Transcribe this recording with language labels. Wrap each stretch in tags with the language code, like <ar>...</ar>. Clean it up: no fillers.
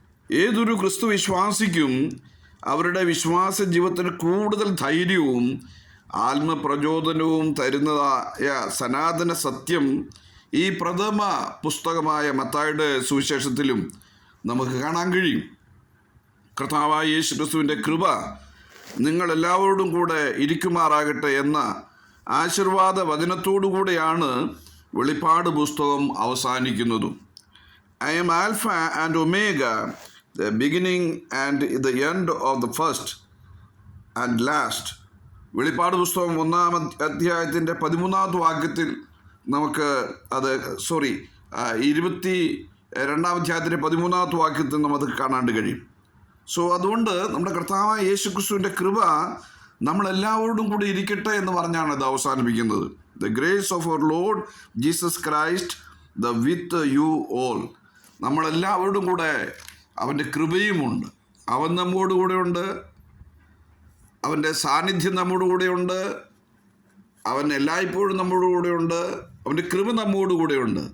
<ml>ഏതൊരു ക്രിസ്തു വിശ്വാസിക്കും അവരുടെ വിശ്വാസ ജീവിതത്തിന് കൂടുതൽ ധൈര്യവും ആത്മപ്രചോദനവും തരുന്നതായ സനാതന സത്യം ഈ പ്രഥമ പുസ്തകമായ മത്തായിയുടെ സുവിശേഷത്തിലും നമുക്ക് കാണാൻ കഴിയും. കർത്താവായ യേശു ക്രിസ്തുവിൻ്റെ കൃപ നിങ്ങളെല്ലാവരോടും കൂടെ ഇരിക്കുമാറാകട്ടെ എന്ന ആശീർവാദ വചനത്തോടു കൂടെയാണ് വെളിപ്പാട് പുസ്തകം അവസാനിക്കുന്നതും.</ml> <en>I am Alpha and Omega, the beginning and the end of the first and last.</en> <ml>വെളിപ്പാട് പുസ്തകം 1-ാം അധ്യായത്തിൻ്റെ 13-ാമത്തെ വാക്യത്തിൽ നമുക്ക് 22-ാം അധ്യായത്തിൻ്റെ 13-ാമത്തെ വാക്യത്തിൽ നമുക്ക് കാണാണ്ട് കഴിയും. സോ അതുകൊണ്ട് നമ്മുടെ കർത്താവായ യേശു ക്രിസ്തുവിൻ്റെ കൃപ നമ്മളെല്ലാവരോടും കൂടി ഇരിക്കട്ടെ എന്ന് പറഞ്ഞാണ് ഇത് അവസാനിപ്പിക്കുന്നത്.</ml> <en>The grace of our Lord Jesus Christ, the with you all.</en> <ml>നമ്മളെല്ലാവരോടും കൂടെ അവൻ്റെ കൃപയുമുണ്ട്. അവൻ നമ്മോട് കൂടെയുണ്ട്, അവൻ്റെ സാന്നിധ്യം നമ്മോട് കൂടെയുണ്ട്, അവൻ എല്ലായ്പ്പോഴും നമ്മോട് കൂടെയുണ്ട്, അവൻ്റെ കൃപ നമ്മോട് കൂടെയുണ്ട്.</ml>